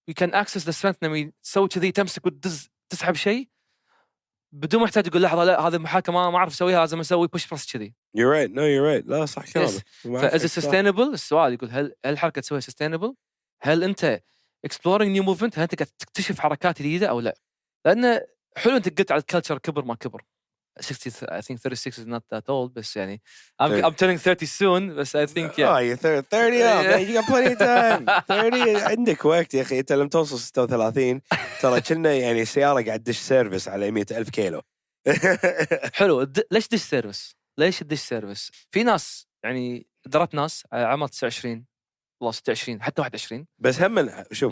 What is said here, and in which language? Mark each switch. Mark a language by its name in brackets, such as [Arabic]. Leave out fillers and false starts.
[English] you can access the strength [Arabic] لما تسوي كذي تمسك وتدز تسحب شيء بدون ما يحتاج يقول لحظه لا هذا محاكمه ما اعرف اسويها لازم اسوي بوش برس كذي. [English] You're right. No you're right. [Arabic] لا صح كلامك. فاز سستينبل السؤال يقول هل الحركه تسويها سستينبل؟ هل انت [English] exploring new movement؟ [Arabic] هل انت قاعد تكتشف حركات جديده او لا؟ لان حلو انت قلت على الكلتشر كبر ما كبر. [English] 60 I think 36 is not that old [Arabic] بس يعني [English] I'm turning 30 soon [Arabic] بس [English] I think yeah. Oh you're 30 man you got plenty of time. [Arabic] 30 عندك وقت يا اخي. انت لما توصل 36 ترى كنا يعني السياره قاعد تدش سيرفيس على 100,000 كيلو. حلو. ليش دش سيرفس؟ ليش الدش سيرفس؟ في ناس يعني درت ناس على عمر 29 والله 26 حتى 21 بس هم شوف